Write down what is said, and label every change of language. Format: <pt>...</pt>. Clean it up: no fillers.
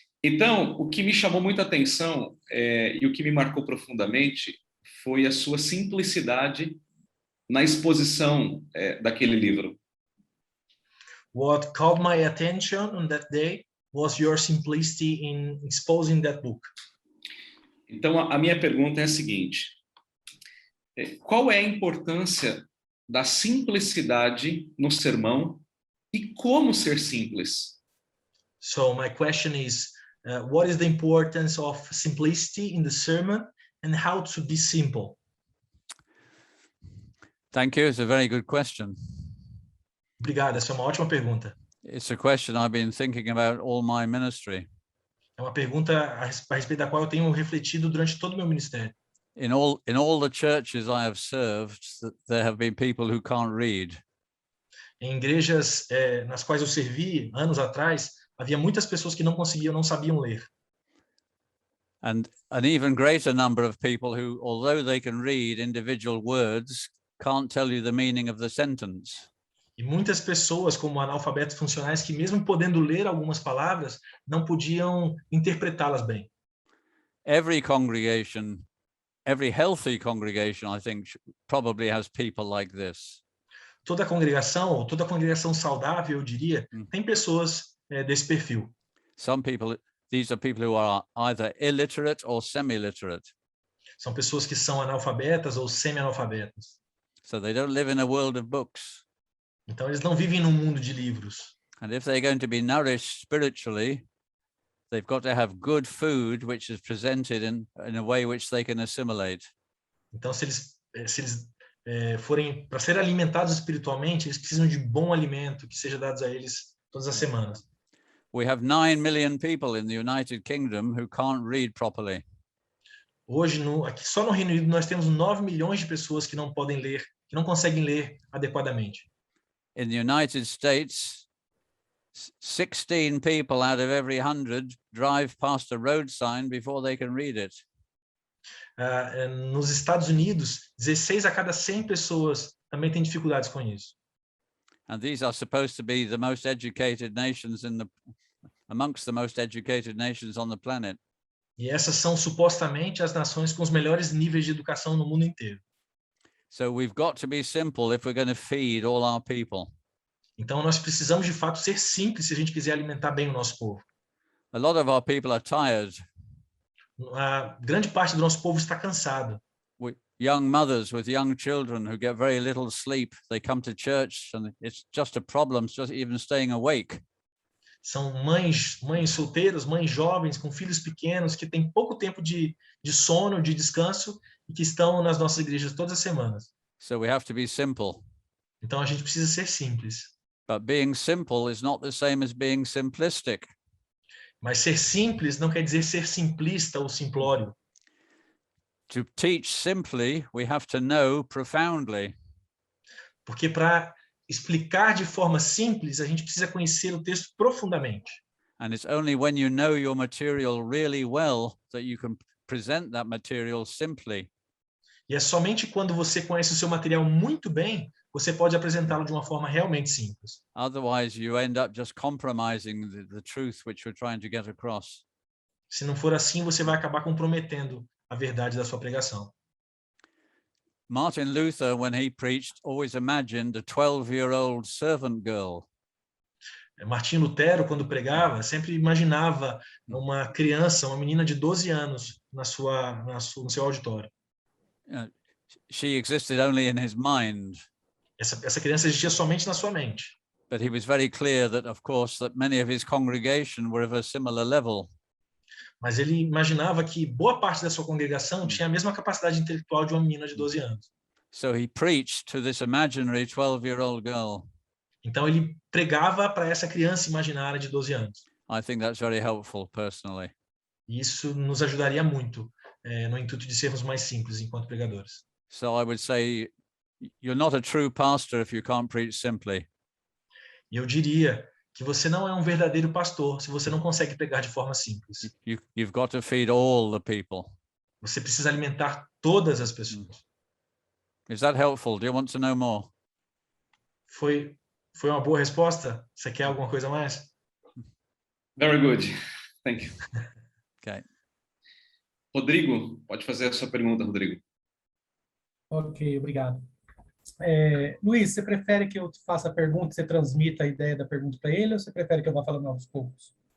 <pt>Então, o que me chamou muita atenção e o que me marcou profundamente foi a sua simplicidade na exposição daquele livro.</pt> <en>What caught my attention on that day was your simplicity in exposing that book.</en> <pt>Então, a minha pergunta é a seguinte: qual é a importância da simplicidade no sermão e como ser simples?</pt> <en>So my question is, what is the importance of simplicity in the sermon and how to be simple? Thank you. It's a very good question.</en> <pt>Obrigado, essa é uma ótima pergunta.</pt> <en>It's a question I've been thinking about all my ministry.</en> <pt>É uma pergunta a respeito da qual eu tenho refletido durante todo o meu ministério.</pt> <en>In all the churches I have served, there have been people who can't read.</en> <pt>Em igrejas nas quais eu servi anos atrás, havia muitas pessoas que não sabiam ler.</pt> <en>And an even greater number of people who, although they can read individual words, can't tell you the meaning of the sentence.</en> <pt>E muitas pessoas, como analfabetos funcionais, que mesmo podendo ler algumas palavras, não podiam interpretá-las bem.</pt> <en>Every congregation, every healthy congregation, I think, probably has people like this.</en> <pt>Toda congregação saudável, eu diria, tem pessoas desse perfil.</pt> <en>Some people, these are people who are either illiterate or semi-literate.</en> <pt>São pessoas que são analfabetas ou semi-analfabetas.</pt> <en>So they don't live in a world of books.</en> <pt>Então eles não vivem num mundo de livros.</pt> <en>And if they're going to be nourished spiritually, they've got to have good food, which is presented in a way which they can assimilate.</en> <pt>Então, se eles forem para ser alimentados espiritualmente, eles precisam de bom alimento que seja dado a eles todas as semanas.</pt> <en>We have 9 million people in the United Kingdom who can't read properly.</en> <pt>Hoje, aqui só no Reino Unido, nós temos 9 milhões de pessoas que não podem ler, que não conseguem ler adequadamente.</pt> <en>In the United States, 16 people out of every 100 drive past a road sign before they can read it.</en> <pt>Nos Estados Unidos, 16 a cada 100 pessoas também têm dificuldades com isso.</pt> <en>And these are supposed to be the most educated nations amongst the most educated nations on the planet.</en> <pt>E essas são supostamente as nações com os melhores níveis de educação no mundo inteiro.</pt> <en>So we've got to be simple if we're going to feed all our people.</en> <pt>Então nós precisamos de fato ser simples se a gente quiser alimentar bem o nosso povo.</pt> <en>A lot of our people are tired.</en> <pt>A grande parte do nosso povo está cansado.</pt> <en>Young mothers with young children who get very little sleep, they come to church and it's just a problem just even staying awake.</en> <pt>São mães solteiras, mães jovens com filhos pequenos que têm pouco tempo de sono, de descanso e que estão nas nossas igrejas todas as semanas.</pt> <en>So we have to be simple.</en> <pt>Então a gente precisa ser simples.</pt> <en>But being simple is not the same as being simplistic.</en> <pt>Mas ser simples não quer dizer ser simplista ou simplório.</pt> <en>To teach simply, we have to know profoundly.</en> <pt>Porque para explicar de forma simples, a gente precisa conhecer o texto profundamente.</pt> <en>And it's only when you know your material really well that you can present that material simply.</en> <pt>E é somente quando você conhece o seu material muito bem, você pode apresentá-lo de uma forma realmente simples.</pt> <en>Otherwise, you end up just compromising the truth which you're trying to get across.</en> <pt>Se não for assim, você vai acabar comprometendo a verdade da sua pregação.</pt> <en>Martin Luther, when he preached, always imagined a 12-year-old servant girl.</en> <pt>Martinho Lutero, quando pregava, sempre imaginava uma criança, uma menina de 12 anos no seu auditório.</pt> <en>She existed only in his mind.</en> <pt>Essa criança existia somente na sua mente.</pt> <en>But he was very clear that, of course, that many of his congregation were of a similar level.</en> <pt>Mas ele imaginava que boa parte da sua congregação tinha a mesma capacidade intelectual de uma menina de 12 anos.</pt> <en>So he preached to this imaginary 12-year-old girl.</en> <pt>Então ele pregava para essa criança imaginária de 12 anos.</pt> <en>I think that's very helpful personally.</en> <pt>E isso nos ajudaria muito no intuito de sermos mais simples enquanto pregadores.</pt> <en>So I would say you're not a true pastor if you can't preach simply.</en> <pt>E eu diria que você não é um verdadeiro pastor se você não consegue pregar de forma simples.</pt> <en>You've got to feed all the people.</en> <pt>Você precisa alimentar todas as pessoas.</pt> <en>Is that helpful? Do you want to know more?</en> <pt>Foi uma boa resposta? Você quer alguma coisa a mais?</pt> <en>Very good. Thank you. Okay.</en> <pt>Rodrigo, pode fazer a sua pergunta, Rodrigo. Ok, obrigado. Luiz, você prefere que eu te faça a pergunta e você transmita a ideia da pergunta para ele, ou você prefere que eu vá falando aos poucos?</pt>